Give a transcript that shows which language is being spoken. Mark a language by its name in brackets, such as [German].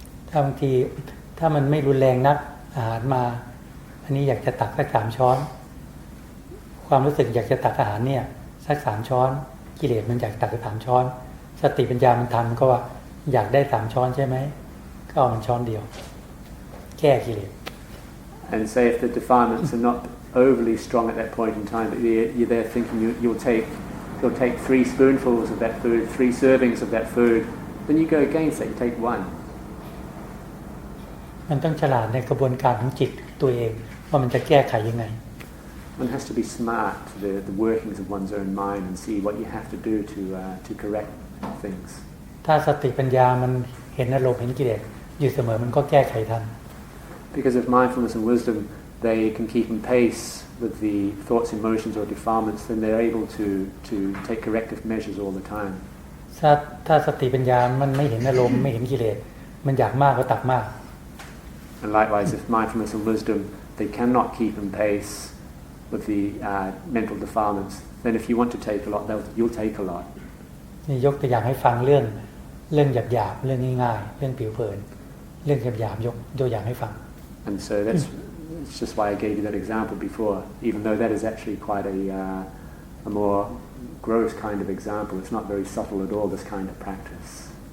[Thai] ถ้าบางทีถ้ามันไม่รุนแรงนักอาหารมาอันนี้อยากจะตักสัก3 ช้อนความรู้สึกอยากจะตักอาหารเนี่ยสัก3 ช้อนกิเลสมันอยากตัก3 ช้อนสติปัญญามันทันก็ว่าอยากได้3 ช้อนใช่ไหมก็เอามันช้อนเดียวแก้กิเลส [English] And say if the defilements are not overly strong at that point in time, but you're there thinking you'll take 3 spoonfuls of that food, 3 servings of that food, then you go against that, you take 1. [Thai] มันต้องฉลาดในกระบวนการของจิตตัวเองว่ามันจะแก้ไขยังไง [English] One has to be smart to the workings of one's own mind and see what you have to do to correct things. [Thai] ถ้าสติปัญญามันเห็นอารมณ์เห็นกิเลสอยู่เสมอมันก็แก้ไขทัน [English] Because of mindfulness and wisdom, they can keep in pace with the thoughts, emotions or defilements, then they're able to take corrective measures all the time. [Thai] ถ้าสติปัญญามันไม่เห็นอารมณ์ไม่เห็นกิเลสมันอยากมากก็ตักมาก [English] And likewise, if mindfulness and wisdom, they cannot keep in pace with the mental defilements, then if you want to take a lot, you'll take a lot. [Thai] นี่ยกตัวอย่างให้ฟังเรื่องหยาบๆเรื่องง่ายๆเรื่องผิวเผินเรื่องหยาบๆยกตัวอย่างให้ฟัง [English] And so that's just why I gave you that example before, even though that is actually quite a more gross kind of example. It's not very subtle at all, this kind of practice.